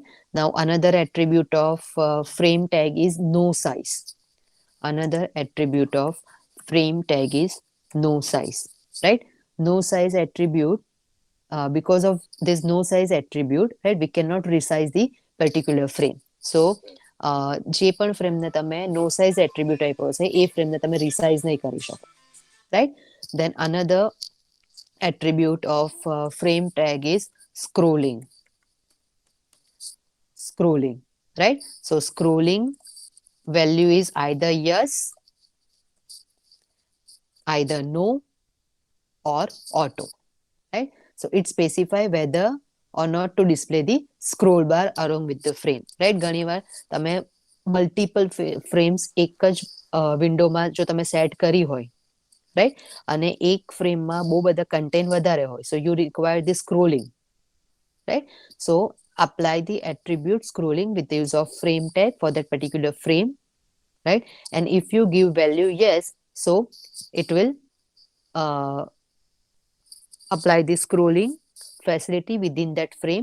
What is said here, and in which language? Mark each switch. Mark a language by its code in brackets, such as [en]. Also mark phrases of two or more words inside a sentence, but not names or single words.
[en] Now another attribute of frame tag is no size. Another attribute of frame tag is no size, right? No size attribute, because of this no size attribute, right, we cannot resize the particular frame. [gu] સો જે પણ ફ્રેમને તમે [en] no size attribute [gu] આપ્યો છે એ ફ્રેમને તમે રિસાઇઝ નહીં કરી શકો, રાઈટ. [en] then another attribute of frame tag is scrolling. Scrolling, right? So scrolling value is either yes, either no, or auto, right? So it specify whether or not to display the scroll bar along with the frame, right? [gu] ઘણી વાર તમે [en] multiple frames [gu] એક જ વિન્ડોમાં જો તમે સેટ કરી હોય, રાઈટ, અને એક ફ્રેમમાં બહુ બધા કન્ટેન્ટ વધારે હોય, [en] so you require the scrolling, right? So apply the attribute scrolling with the use of frame tag for that particular frame, right? And if you give value yes, so it will uh, apply the scrolling facility within that frame.